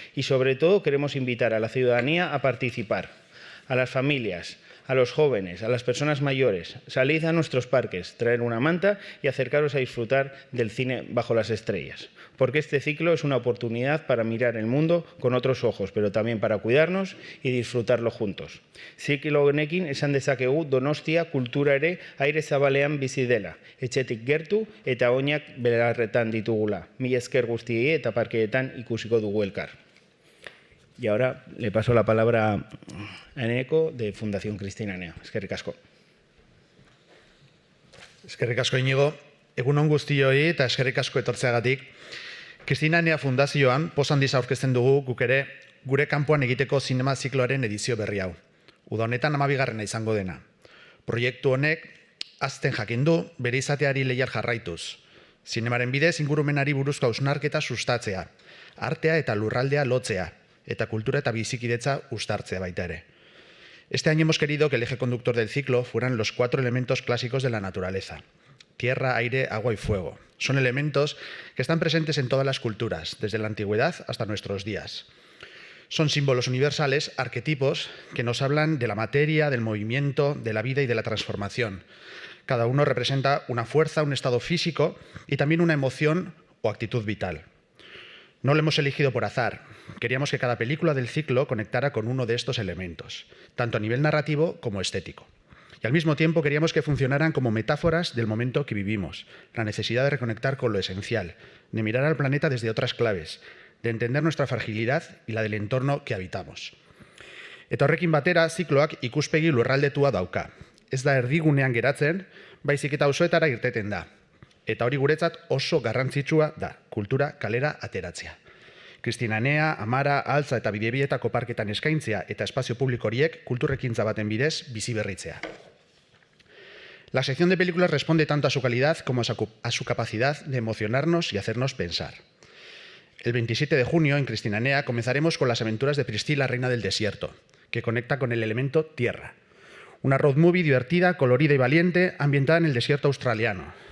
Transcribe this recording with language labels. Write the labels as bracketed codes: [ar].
[es] Y sobre todo, queremos invitar a la ciudadanía a participar, a las familias, a los jóvenes, a las personas mayores. Salid a nuestros parques, traer una manta y acercaros a disfrutar del cine bajo las estrellas. Porque este ciclo es una oportunidad para mirar el mundo con otros ojos, pero también para cuidarnos y disfrutarlo juntos. [eu] Ziklo honekin esan dezakegu Donostia kultura ere aire zabalean bizi dela, etxetik gertu eta oinak belarretan ditugula. Mila esker guztiei eta parkeetan ikusiko dugu elkar. [es] Y ahora le paso la palabra a Eneco de Fundación Kristina Enea. [eu] Eskerrik asko. Eskerrik asko Inigo, egunon guztioi eta eskerrik asko etortzeagatik. Kristina Enea Fundazioan poz handiz aurkezten dugu guk ere gure kanpoan egiteko zinema zikloaren edizio berri hau. Uda honetan 12. izango dena. Proiektu honek azten jakin du bere izateari leial jarraituz. Zinemaren bidez ingurumenari buruzko hausnarketa sustatzea, artea eta lurraldea lotzea, eta kultura eta bizikidetza uztartzea baita ere. [es] Este año hemos querido que el eje conductor del ciclo fueran los 4 elementos clásicos de la naturaleza: tierra, aire, agua y fuego. Son elementos que están presentes en todas las culturas, desde la antigüedad hasta nuestros días. Son símbolos universales, arquetipos, que nos hablan de la materia, del movimiento, de la vida y de la transformación. Cada uno representa una fuerza, un estado físico y también una emoción o actitud vital. No lo hemos elegido por azar. Queríamos que cada película del ciclo conectara con uno de estos elementos, tanto a nivel narrativo como estético. Y al mismo tiempo queríamos que funcionaran como metáforas del momento que vivimos, la necesidad de reconectar con lo esencial, de mirar al planeta desde otras claves, de entender nuestra fragilidad y la del entorno que habitamos. [eu] Eta horrekin batera, zikloak ikuspegi lurraldetua dauka. Ez da erdigunean geratzen, baizik eta auzoetara irteten da. Eta hori guretzat oso garrantzitsua da, kultura kalera ateratzea. Kristina Enea, Amara, Altza eta Bidebietako parketan eskaintzea eta espazio publiko horiek kulturrekintza baten bidez bizi berritzea. [es] La sección de películas responde tanto a su calidad como a su capacidad de emocionarnos y hacernos pensar. El 27 de junio, en Kristina Enea, comenzaremos con las aventuras de Priscilla, reina del desierto, que conecta con el elemento tierra. Una road movie divertida, colorida y valiente, ambientada en el desierto australiano.